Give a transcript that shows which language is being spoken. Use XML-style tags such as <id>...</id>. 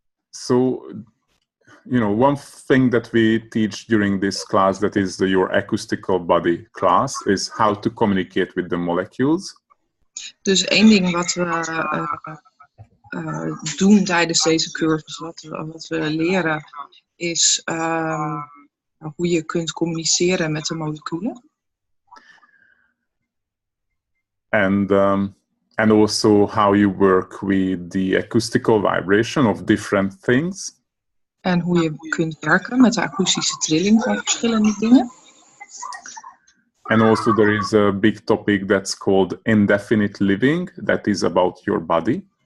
<en>So, one thing that we teach during this class, that is your acoustical body class, is how to communicate with the molecules.</en> <nl>Dus één ding wat we doen tijdens deze cursus, wat we leren, is hoe je kunt communiceren met de moleculen.</nl> <en>And also how you work with the acoustical vibration of different things.</en> <nl>En hoe je kunt werken met de akoestische trilling van verschillende dingen.</nl> <en>And also there is a big topic that's called indefinite living, that is about your body.</en>